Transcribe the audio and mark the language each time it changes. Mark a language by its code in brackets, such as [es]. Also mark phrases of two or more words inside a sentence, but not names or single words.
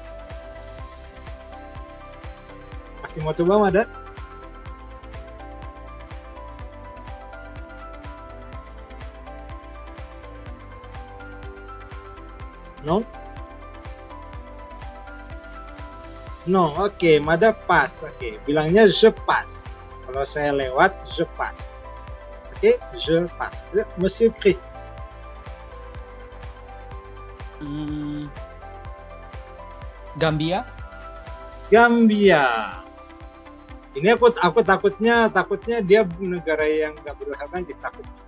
[id] Masih mau coba Mada? No? No, oke, Mada pas. Oke, bilangnya [fr] je passe. [id] Kalau saya lewat, [fr] je passe. Oke, je passe. Monsieur Chris. [id] Gambia. Gambia. Ini aku takutnya dia negara yang nggak bersahabat, takut.